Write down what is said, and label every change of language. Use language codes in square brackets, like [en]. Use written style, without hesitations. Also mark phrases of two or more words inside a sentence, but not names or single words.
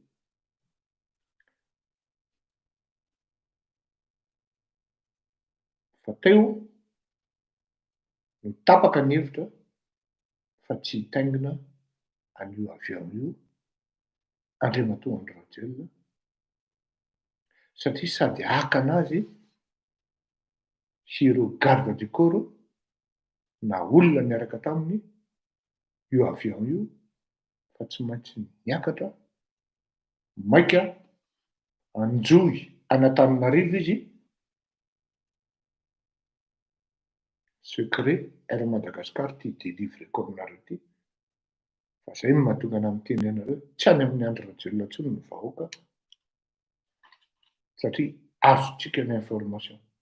[mg] Fa teo no tapaka ny hevitra fa tsy hitaingina an'io avion io Andriamatoa Andry Rajoelina satria sady haka anazy sy ireo [fr] garde du corps [mg] na olona niaraka taminy io avion io fa tsy maintsy miakatra maika anjoy an'Antananarivo izy secret Air Madagascar ty délivreko aminareo ty fa zay no mahatonga ana miteny anareo tsy any amin'ny Andry Rajoelina intsony ny vahoaka satria azotsika ny information.